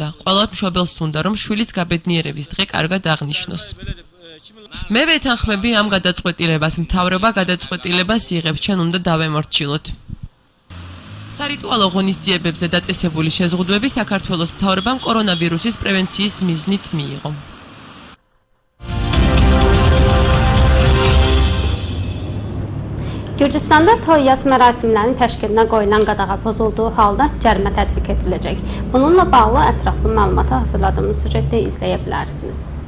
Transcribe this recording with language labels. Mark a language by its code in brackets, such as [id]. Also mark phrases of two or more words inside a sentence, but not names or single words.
[ka] ყველა მშობელს უნდა, რომ შვილის გაბედნიერების დღე კარგად აღნიშნოს. მე ვეთანხმები ამ გადაწყვეტილებას, მთავრობა გადაწყვეტილებას იღებს, ჩვენ უნდა დავემორჩილოთ. სარიტუალო ღონისძიებებზე დაწესებული შეზღუდვები საქართველოს მთავრობამ კორონავირუსის პრევენციის მიზნით მიიღო. [az] Gürcüstanda toy yas mərasimlərinin təşkilinə qoyulan qadağa pozulduğu halda cərimə tətbiq ediləcək. Bununla bağlı ətraflı məlumatı hazırladığımız süjetdə izləyə bilərsiniz.